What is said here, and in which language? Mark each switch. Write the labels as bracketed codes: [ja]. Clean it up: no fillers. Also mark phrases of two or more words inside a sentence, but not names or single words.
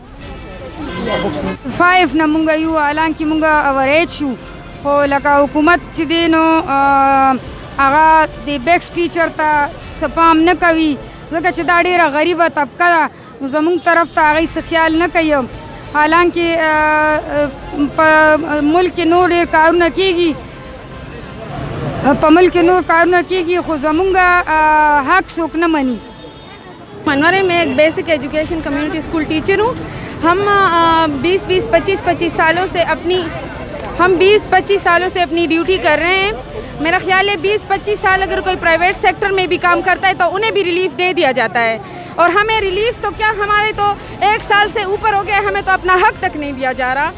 [ps] 5 نه مونږ یو حالانکې مونږ اوریج شو خو لکه حکومت چې دی نو هغه د [en] basic teacher [ps] ته سپام نه کوي ځکه چې دا ډېره غریبه طبقه ده نو زمونږ طرف ته هغوی څه خیال نه کوي. حالانکې په ملک کې نور ډېر کارونه کېږي خو زمونږ حق څوک نه مني. [ur] منورے میں ایک [en] basic education community school teacher [ur] ہوں. ہم 20-25 سالوں سے اپنی ڈیوٹی کر رہے ہیں. میرا خیال ہے 20-25 سال اگر کوئی [en] private sector [ur] میں بھی کام کرتا ہے تو انہیں بھی ریلیف دے دیا جاتا ہے اور ہمیں ریلیف تو کیا ہمارے تو 1 سال سے اوپر ہو گیا ہمیں تو اپنا حق تک نہیں دیا جا رہا.